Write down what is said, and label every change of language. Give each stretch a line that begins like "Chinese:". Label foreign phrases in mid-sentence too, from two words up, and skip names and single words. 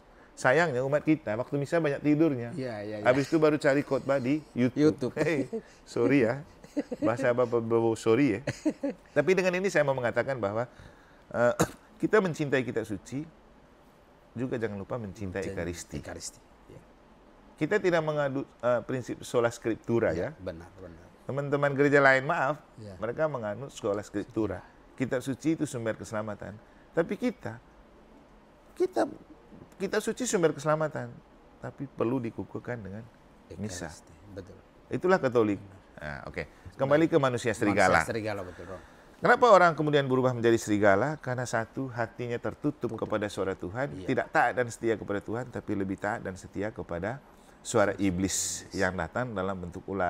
Indonesian: Sayangnya umat kita waktu misa banyak tidurnya. Habis itu baru cari khotbah di YouTube. Hey, sorry ya, bahasa bapak-bapak sorry ya. Tapi dengan ini saya mau mengatakan bahwa kita mencintai kitab suci, juga jangan lupa mencintai Ekaristi. Kita tidak mengadu prinsip
Latin: sola scriptura
Indonesian: ya. Benar. Teman-teman gereja lain maaf, mereka menganut
Latin: sola scriptura.
Indonesian: Kitab suci itu sumber keselamatan. Tapi kita suci sumber keselamatan, tapi perlu dikukuhkan dengan misa. Betul. Itulah Katolik. Nah, oke. Kembali ke manusia serigala. Manusia serigala, betul. Kenapa orang kemudian berubah menjadi serigala? Karena satu, hatinya tertutup kepada suara Tuhan, tidak taat dan setia kepada Tuhan, tapi lebih taat dan setia kepada suara iblis yang datang dalam bentuk ular.